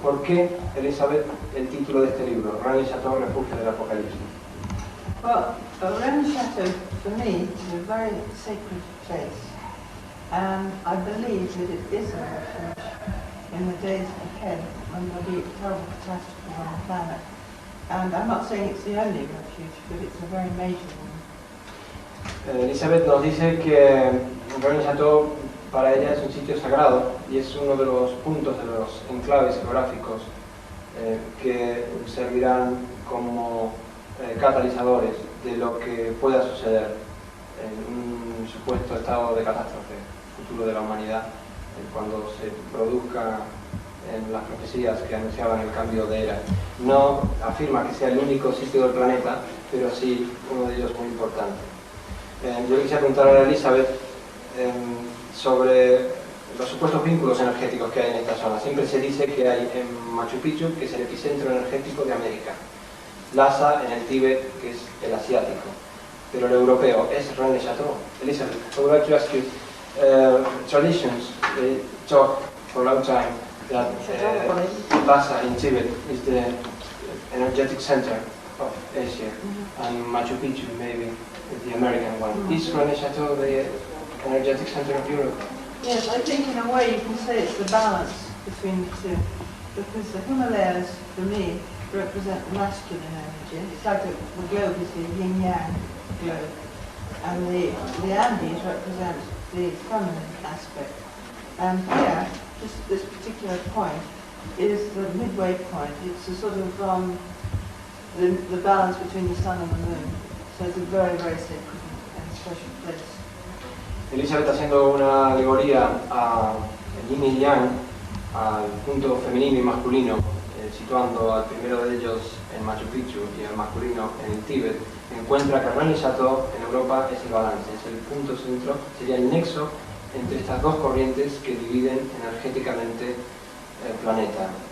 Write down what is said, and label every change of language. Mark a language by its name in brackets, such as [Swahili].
[Spanish] ¿Por qué, Elizabeth, el título de este libro, Rennes-le-Château, Refugio del Apocalipsis? [English] Well, Rennes-le-Château, for me, is a very sacred place. And I believe that it is a refuge in the days ahead when there'll be terrible catastrophes on the planet. And I'm not saying it's the only refuge, but it's a very major one. [Spanish] Elizabeth nos dice que Rennes-le-Château para ella es un sitio sagrado y es uno de los puntos de los enclaves geográficos que servirán como catalizadores de lo que pueda suceder en un supuesto estado de catástrofe futuro de la humanidad cuando se produzca en las profecías que anunciaban el cambio de era. No afirma que sea el único sitio del planeta, pero sí uno de ellos muy importante. Yo quisiera preguntar a Elizabeth sobre los supuestos vínculos energéticos que hay en esta zona. Siempre se dice que hay en Machu Picchu, que es el epicentro energético de América, Lhasa en el Tíbet, que es el asiático, pero el europeo es Rennes-le-Château. [English] Elizabeth, I would like to ask you, traditions, they talk for a long time that Lhasa in Tibet is the energetic center of Asia, and Machu Picchu maybe the American one. Is Rennes-le-Château the energetic center of Europe? Yes, I think in a way you can say it's the balance between the two. Because the Himalayas, for me, represent masculine energy. It's like the globe is the yin-yang globe. And the Andes represent the feminine aspect. And here, this particular point is the midway point. It's a sort of the balance between the sun and the moon. So it's a very, very sacred and special place. [Spanish] Elizabeth haciendo una alegoría a yin y yang, al punto femenino y masculino, situando al primero de ellos en Machu Picchu y al masculino en el Tíbet, encuentra que Rennes-le-Château en Europa es el balance, es el punto centro, sería el nexo entre estas dos corrientes que dividen energéticamente el planeta.